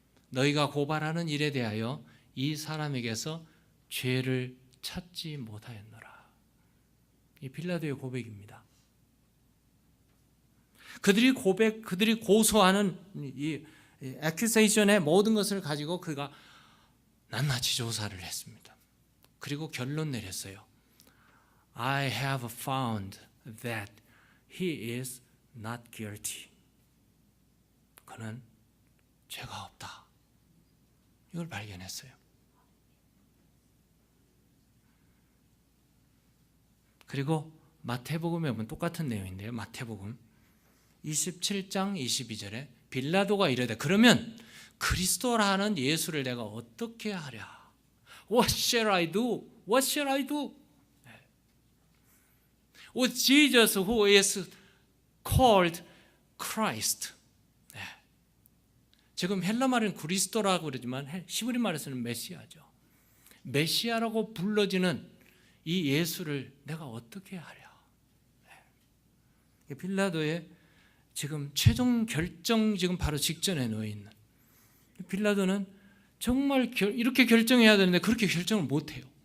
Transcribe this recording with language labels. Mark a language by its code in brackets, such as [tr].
[ko] 너희가 고발하는 일에 대하여 이 사람에게서 죄를 찾지 못하였노라. 이 빌라도의 고백입니다. 그들이 고소하는 이 액큐세이션의 모든 것을 가지고 그가 낱낱이 조사를 했습니다. 그리고 결론 내렸어요. [en] I have found that he is not guilty. [ko] 그는 죄가 없다. 이걸 발견했어요. 그리고 마태복음에 보면 똑같은 내용인데요. 마태복음 27장 22절에 빌라도가 이르되 그러면 그리스도라는 예수를 내가 어떻게 하랴? [en] What shall I do? What shall I do? With Jesus who is called Christ. 네. [ko] 지금 헬라 말은 그리스도라고 그러지만 히브리 말에서는 메시아죠. 메시아라고 불러지는 이 예수를 내가 어떻게 하랴. 네. 빌라도의 지금 최종 결정 지금 바로 직전에 놓여 있는 빌라도는 정말 이렇게 결정해야 되는데 그렇게 결정을 못해요.